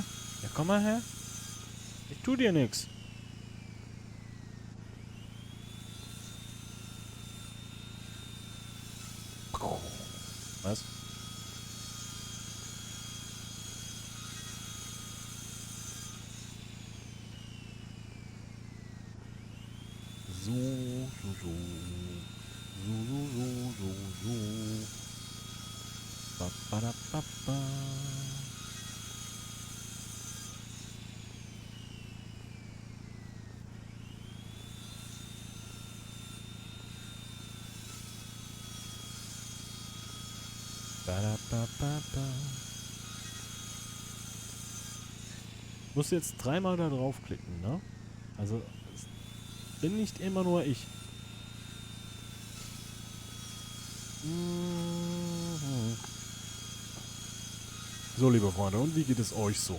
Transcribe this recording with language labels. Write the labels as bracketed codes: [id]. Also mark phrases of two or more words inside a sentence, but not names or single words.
[de] Ja, komm mal her. Ich tu dir nix. Was? So, so, so. So, so, so, so, so. Ba, ba, da, ba, ba. Ba, da, ba, ba, ba. Musst jetzt 3-mal da draufklicken, ne? Also, es bin nicht immer nur ich. Mhm. So, liebe Freunde, und wie geht es euch so?